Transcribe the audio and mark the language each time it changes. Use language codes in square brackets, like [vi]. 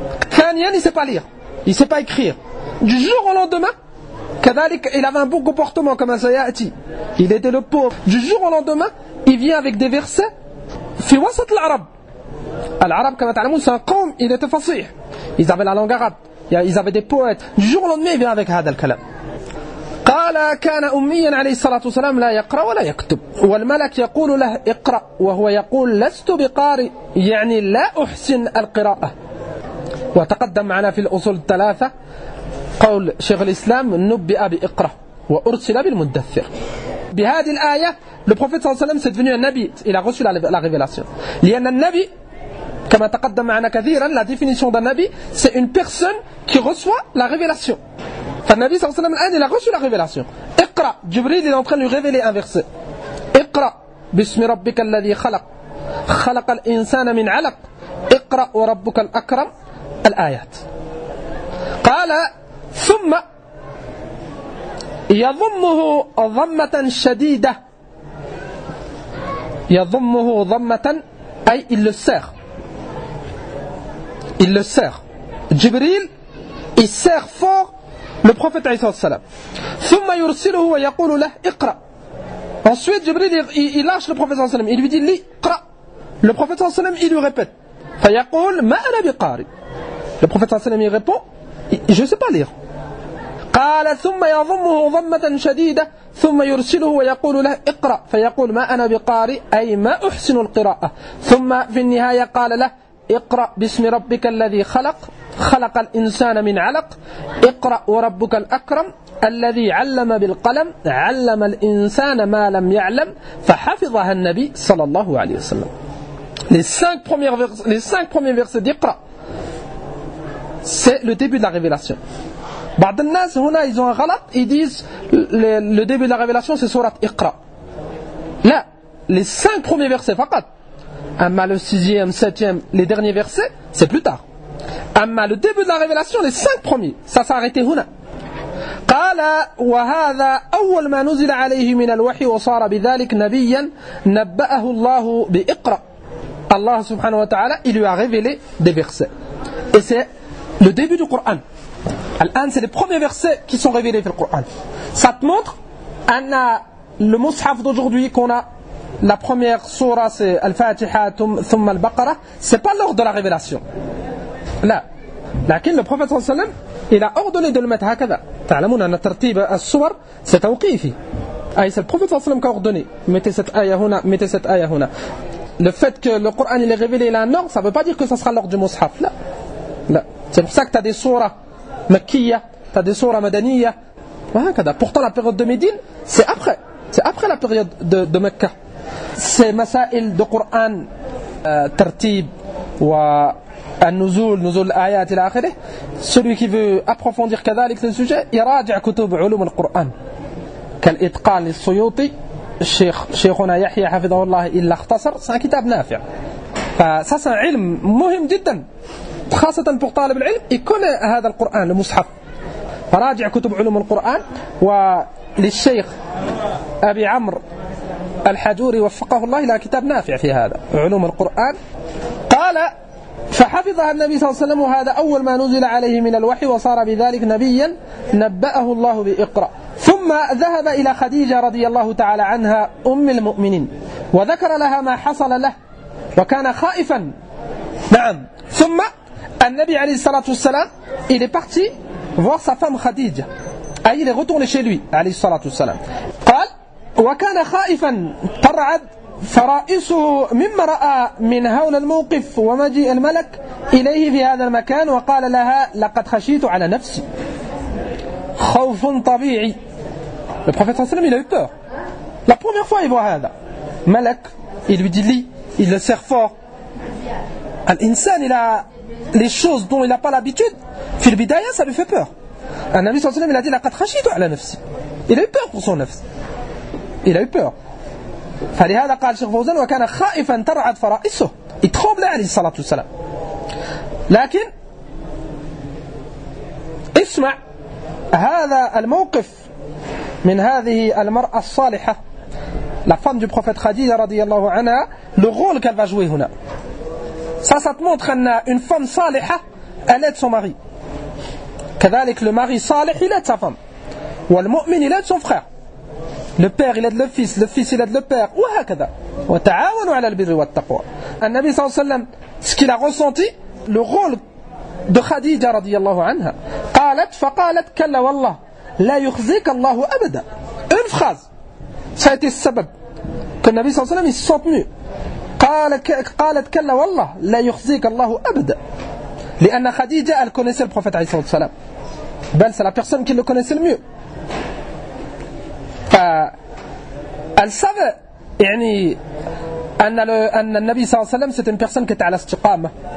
[ar] ثانيا [fr] il ne sait pas lire, il ne sait pas écrire. Du jour au lendemain [ar] كذلك [fr] il avait un bon comportement comme un sayati. Il était le pauvre. Du jour au lendemain il vient avec des versets [ar] في وسط العرب. العرب كما تعلمون [fr] c'est un قوم il était fasih. Ils avaient la langue arabe, ils avaient des poètes. Du jour au lendemain il vient avec [ar] هذا الكلام. قال كان أميا عليه الصلاة والسلام لا يقرأ ولا يكتب والملك يقول له اقرأ وهو يقول لست بقارئ يعني لا أحسن القراءة. وتقدم معنا في الأصول الثلاثة قول شيخ الإسلام نبئ بإقرأ وأرسل بالمدثر. بهذه الآية [fr] le prophète [ar] صلى الله عليه وسلم [fr] c'est devenu un nabi, il a reçu la révélation. [ar] لأن النبي كما تقدم معنا كثيرا [fr] la définition d'un nabi c'est une personne qui reçoit la révélation. [ar] فالنبي صلى الله عليه وسلم [fr] il a reçu la révélation. [ar] اقرأ [fr] Jibril est en train de lui révéler un verset. [ar] اقرأ باسم ربك الذي خلق خلق الإنسان من علق اقرأ وربك الأكرم الآيات. قال ثم يضمه ضمة شديدة. يضمه ضمة أي [fr] il le serre. Il le serre. Jibril il serre fort le prophète [ar] عليه الصلاة والسلام. ثم يرسله ويقول له اقرأ. [fr] Ensuite Jibril il lâche le prophète [ar] صلى الله عليه وسلم. [fr] Il lui dit lis, [ar] اقرأ. [fr] Le prophète صلى الله عليه وسلم il lui répète. [ar] فيقول ما أنا بقارئ. [fr] Le prophète [ar] صلى الله عليه وسلم [fr] il répond je ne sais pas lire. [ar] قال ثم يضمه ضمة شديدة ثم يرسله ويقول له اقرأ فيقول ما أنا بقارئ أي ما أحسن القراءة. ثم في النهاية قال له اقرأ باسم ربك الذي خلق خلق الإنسان من علق اقرأ وربك الأكرم الذي علم بالقلم علم الإنسان ما لم يعلم فحفظها النبي صلى الله عليه وسلم. [fr] Les cinq premiers versets d'Iqra, c'est le début de la révélation. [ar] بعض الناس هنا [fr] ils ont un غلط, ils disent le début de la révélation c'est sourate Iqra. Là, les 5 premiers versets [ar] فقط. [fr] Amma le 6e, 7e, les derniers versets, c'est plus tard. Amma le début de la révélation, les 5 premiers, ça s'est arrêté [ar] هنا. قال وهذا أول ما نزل عليه من الوحي وصار بذلك نبيا نبأه الله بإقرأ. [fr] Allah subhanahu wa ta'ala, il lui a révélé des versets. Et c'est le début du Coran. Al-An, c'est les premiers versets qui sont révélés dans le Coran. Ça te montre, le mushaf d'aujourd'hui qu'on a la première sourate c'est Al-Fatiha, thumma Al-Baqarah, c'est pas l'ordre de la révélation. Là, [ar] لكن [fr] le prophète [ar] صلى الله عليه وسلم [fr] il a ordonné de le mettre [ar] هكذا. تعلمون أن ترتيب السور [fr] c'est [ar] توقيفي. [fr] C'est le prophète [ar] صلى الله عليه وسلم [fr] qui a ordonné. Mettez cette ayah [ar] هنا, [fr] mettez cette ayah هنا. Le fait que le Coran il est révélé il a un ordre, ça veut pas dire que ça sera l'ordre du mushaf. Là. Là. C'est pour ça que tu as des sourates makkiyya, tu as des sourates madaniyya. Pourtant la période de Médine, c'est après la période de Mecca. C'est masail de Coran, [ar] tartib wa النزول نزول الآيات إلى آخره. [fr] Celui qui veut approfondir [ar] كذلك [fr] le sujet [ar] يراجع كتب علوم القرآن كالإتقان للسيوطي. شيخنا يحيى حفظه الله إلا اختصر. [fr] C'est un [ar] كتاب نافع. ف [fr] ça c'est un [ar] علم مهم جدا خاصة [fr] pour [ar] طالب العلم يكون هذا القرآن المصحف. فراجع كتب علوم القرآن. وللشيخ أبي عمرو الحجوري وفقه الله إلى كتاب نافع في هذا علوم القرآن. قال فحفظها النبي صلى الله عليه وسلم وهذا أول ما نزل عليه من الوحي وصار بذلك نبيا نبأه الله بإقرأ. ثم ذهب إلى خديجة رضي الله تعالى عنها أم المؤمنين وذكر لها ما حصل له وكان خائفا. نعم. ثم النبي عليه الصلاة والسلام [fr] il est parti voir sa femme Khadija. Il est retourné chez lui [ar] عليه الصلاة والسلام. قال وكان خائفا ترعد فرائسه مما رأى من هول الموقف ومجيء الملك إليه في هذا المكان وقال لها لقد خشيت على نفسي. خوف طبيعي. [fr] Le prophète sallallahu alayhi wa sallam il a eu peur. La première fois il voit [ar] هذا [fr] Malak, il lui dit lis, il le serre fort. Al-insan il a les choses dont il n'a pas l'habitude. Fil bidaya ça lui fait peur. Un Nabi sallallahu alayhi wa sallam il a dit laqad khashitu ala nafsi. Il a eu peur pour son nafs. Il a eu peur. [ar] فلهذا قال الشيخ فوزان وكان خائفا ترعد فرائسه. [fr] Il tremblait [ar] عليه الصلاة والسلام. لكن اسمع هذا الموقف من هذه المرأة الصالحة [fr] la femme du prophète Khadija radiyallahu anha, le rôle qu'elle va jouer [ar] هنا. [fr] Ça te montre qu'une femme [ar] صالحة [fr] elle aide son mari. [ar] كذلك [fr] le mari [ar] صالح [fr] il aide sa femme. [ar] والمؤمن [fr] il aide son frère. Le père il aide le fils il aide le père. [ar] وهكذا. وتعاونوا على البر والتقوى. النبي صلى الله عليه وسلم [fr] ce qu'il a ressenti, le rôle de Khadija radiyallahu anha. [ar] فقالت كلا والله لا يخزيك الله أبدا. [fr] Une phrase. Ça a été le sabab que le Nabi sallallahu alayhi wa sallam il se sent mieux. [ar] قالت كلا والله لا يخزيك الله أبدا. لأن [fr] Khadija elle connaissait le prophète alayhi salam. Ben c'est la personne qui le connaissait le mieux. Elle savait [ar] يعني أن النبي صلى الله عليه وسلم [fr] c'était une personne qui était [ar] على استقامة.